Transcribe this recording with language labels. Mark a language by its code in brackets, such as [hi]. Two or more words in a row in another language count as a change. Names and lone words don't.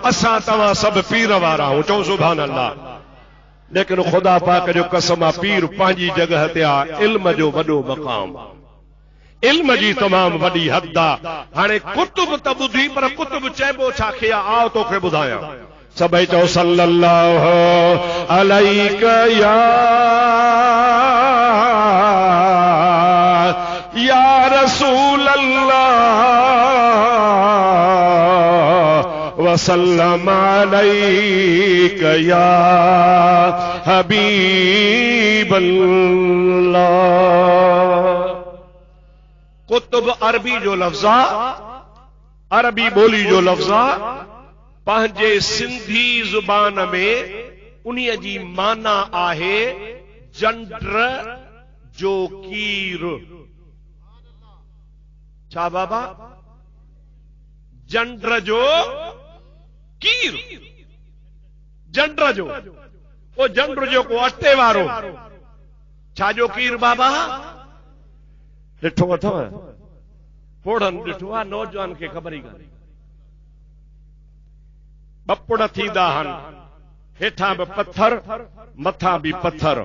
[sd] असां तव्हां सभु पीर वारा आहियूं, चओ [ar] سبحان الله. [sd] लेकिन ख़ुदा पाक जो कसम आहे, पीर पंहिंजी जगह ते आहे। इल्म जो वॾो मक़ाम, इल्म जी तमाम वॾी हद आहे। हाणे कुतुब त ॿुधी, पर कुतुब चइबो छा खे आहे? आओ तोखे ॿुधायां। सभई चओ [ar] صلى الله عليك يا رسول الله وسلم عليك يا حبيب الله. [sd] कुतुब अरबी जो लफ्ज़ा, अरबी बोली जो लफ्ज़ा, पंहिंजे सिंधी ज़ुबान में उन्हीअ जी माना आहे जंड्र जो कीर। छा बाबा? जंड्र जो कीर। जंड्र जो, वो जंड्र जो को अटे वारो। छा जो कीर बाबा? ॾिठो अथव? पोड़नि ॾिठो आहे? नौजवान खे ख़बर ई कान्हे। बपुड़ थींदा आहिनि, हेठां बि पत्थर, मथां बि पत्थर।